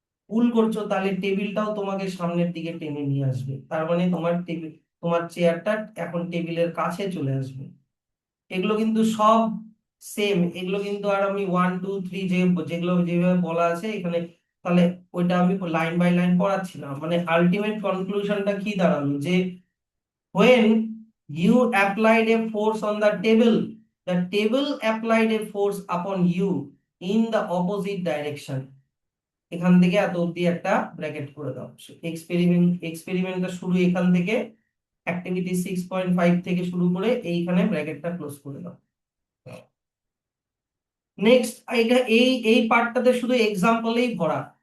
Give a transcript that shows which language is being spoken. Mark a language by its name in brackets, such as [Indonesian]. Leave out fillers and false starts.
[Bangla] পুল করছো, তাহলে টেবিলটাও তোমাকে সামনের দিকে টেনে নিয়ে আসবে, তার মানে তোমার চেয়ারটা এখন টেবিলের কাছে চলে আসবে। এগুলো কিন্তু সব সেম, এগুলো কিন্তু আর আমি 1 2 3 যেগুলো যেভাবে বলা আছে এখানে, তাহলে ওইটা আমি লাইন বাই লাইন পড়াচ্ছি না। মানে আলটিমেট কনক্লুশনটা কি দাঁড়ালো, যে [English] when you applied a force on the table applied a force upon you in the opposite direction। [Bangla] এখান থেকে এত অব্দি একটা ব্র্যাকেট করে দাও। এক্সপেরিমেন্টটা শুরু এখান থেকে, অ্যাক্টিভিটি 6.5 থেকে শুরু করে এইখানে ব্র্যাকেটটা ক্লোজ করে দাও। নেক্সট, এটা এই পার্টটাতে শুধু এক্সাম্পলেই ভরা।